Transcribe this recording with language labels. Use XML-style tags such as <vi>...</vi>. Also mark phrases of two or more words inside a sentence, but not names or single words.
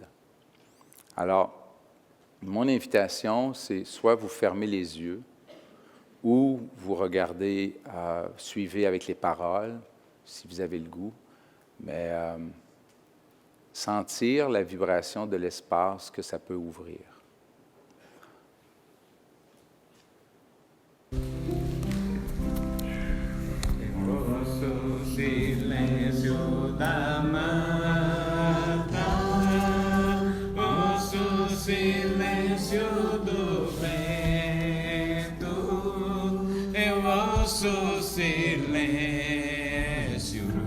<fr>Alors, mon invitation, c'est soit vous fermez les yeux ou vous regardez, suivez avec les paroles, si vous avez le goût, mais sentir la vibration de l'espace que ça peut ouvrir.</fr> <pt>Silêncio da mata, ouço silêncio do vento, eu ouço silêncio</pt>